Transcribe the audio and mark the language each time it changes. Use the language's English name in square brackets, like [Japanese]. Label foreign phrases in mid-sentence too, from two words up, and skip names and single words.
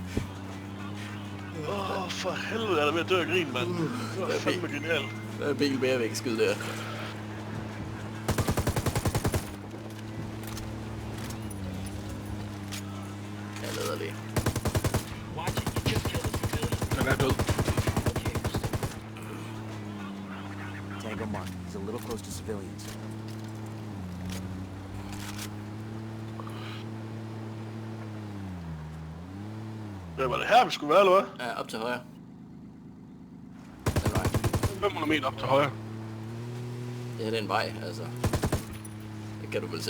[Danish] For helvede, er der ved at dø af grin, mand. Det var fandme genialt. Der er en bil mere væk, skyd der. Jeg leder lige. Den er død. [English] Tango Mark. He's a little close to civilians. [Danish] Ja, var det her, vi skulle være, eller hvad? Ja, op til højre. 500 meter op til højre. Det her det er en vej, altså. Det kan du vel se.